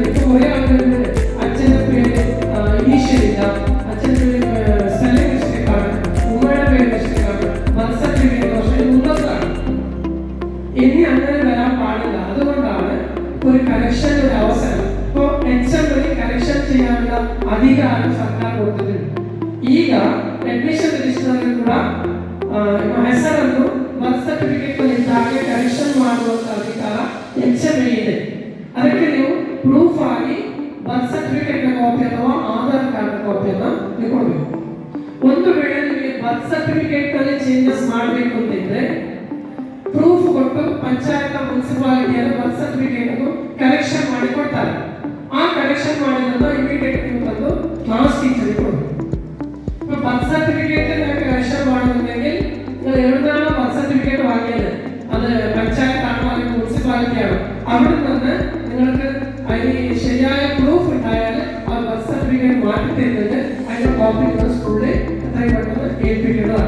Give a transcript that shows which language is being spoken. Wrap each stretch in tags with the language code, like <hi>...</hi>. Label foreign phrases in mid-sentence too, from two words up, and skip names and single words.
<ml>ഇപ്പൊ കുറെ ആളുകളുണ്ട് അച്ഛൻ്റെ പേര് ഇനീഷ്യൽ ഇല്ല, അച്ഛൻ്റെ പേര്</ml> <en>spelling mistake-aan,</en> <ml>ഉമ്മയുടെ പേര് മിസ്റ്റേക്കാണ്,</ml> <en>birth certificate</en> <ml>പക്ഷേ ഉള്ളതാണ്. ഇനി അങ്ങനെ വരാൻ പാടില്ല. അതുകൊണ്ടാണ് ഒരു കറക്ഷൻ ഒരു അവസരം ഇപ്പോൾ HM വഴി കറക്ഷൻ ചെയ്യാനുള്ള അധികാരം സർക്കാർ കൊടുത്തിട്ടുണ്ട്.</ml> <kn>ಈಗ</kn> <en>admission register</en> <kn>ಕೂಡ ಹೆಸರನ್ನು</kn> <en>birth certificate</en> <kn>ಇದ್ದಾಗೆ ಕರೆಕ್ಷನ್ ಮಾಡುವಂತ ಅಧಿಕಾರ HM ಇದೆ. ಅದಕ್ಕೆ ನೀವು ಪ್ರೂಫ್ ಆಗಿ</kn> <en>birth certificate copy</en> <kn>ಅಥವಾ ಆಧಾರ್ ಕಾರ್ಡ್ ಕಾಪಿಯನ್ನು ನೀವು ಕೊಡಬೇಕು. ಒಂದು ವೇಳೆ ನಿಮಗೆ</kn> <en>birth certificate</en> <kn>ಅಲ್ಲಿ ಚೇಂಜಸ್ ಮಾಡಬೇಕು ಅಂತಿದ್ರೆ ಪ್ರೂಫ್ ಕೊಟ್ಟು ಪಂಚಾಯತ್ ಮುನ್ಸಿಪಾಲಿಟಿಯಲ್ಲಿ</kn> <en>birth certificate correction</en> <kn>ಮಾಡಿ ಕೊಡ್ತಾರೆ. ಆ ಕರೆಕ್ಷನ್ ಮಾಡಿರೋದು ಇಮಿಡಿಯೇಟ್ ನೀವು ತಂದು</kn> <en>class teacher-ge</en> <kn>ಕೊಡಬೇಕು.</kn> <en>birth certificate correction</en> <ml>വേണമെന്നുണ്ടെങ്കിൽ നിങ്ങൾ എവിടുന്നാണോ</ml> <en>birth certificate</en> <ml>വാങ്ങിയത്, അത് പഞ്ചായത്താണോ അല്ലെങ്കിൽ മുനിസിപ്പാലിറ്റി ആണോ, അവിടെ നിന്ന് നിങ്ങൾക്ക് അതിന് ശരിയായ പ്രൂഫ് ഉണ്ടായാൽ ആ</ml> <en>birth certificate</en> <ml>മാറ്റി തരുന്നത് അതിന്റെ കോപ്പി നിങ്ങൾ സ്കൂളിൽ എത്രയും പെട്ടെന്ന് ഏൽപ്പിക്കുന്നതാണ്.</ml>